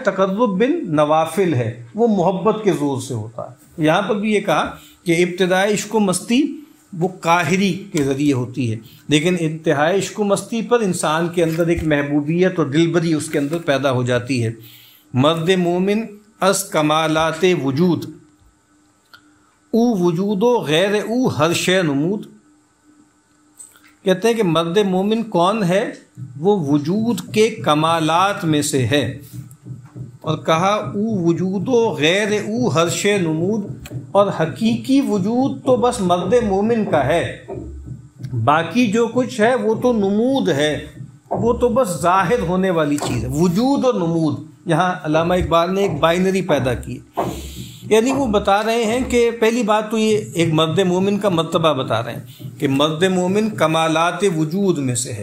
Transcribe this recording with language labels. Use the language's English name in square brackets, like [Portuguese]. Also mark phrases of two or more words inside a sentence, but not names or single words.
[Urdu] تقرب بالنوافل ہے، وہ محبت کے زور سے ہوتا ہے. یہاں پر بھی یہ کہا کہ ابتدائی عشق و مستی وہ قاہری کے ذریعے ہوتی ہے، لیکن انتہائی عشق و مستی پر انسان کے اندر ایک محبوبیت اور دلبری اس کے اندر پیدا ہو جاتی ہے. [Persian] مرد مومن از کمالات وجود، او وجود و غیر او ہر شے نمود. [Urdu] کہتے ہیں کہ مرد مومن کون ہے؟ وہ وجود کے کمالات میں سے ہے. اور کہا [Persian] او وجود و غیر او ہر شے نمود، [Urdu] اور حقیقی وجود تو بس مرد مومن کا ہے، باقی جو کچھ ہے وہ تو نمود ہے، وہ تو بس ظاہر ہونے والی چیز ہے. وجود اور نمود، یہاں علامہ اقبال نے ایک بائنری پیدا کی، یعنی وہ بتا رہے ہیں کہ پہلی بات تو یہ ایک مرد مومن کا مرتبہ بتا رہے ہیں کہ مرد مومن کمالات وجود میں سے ہے.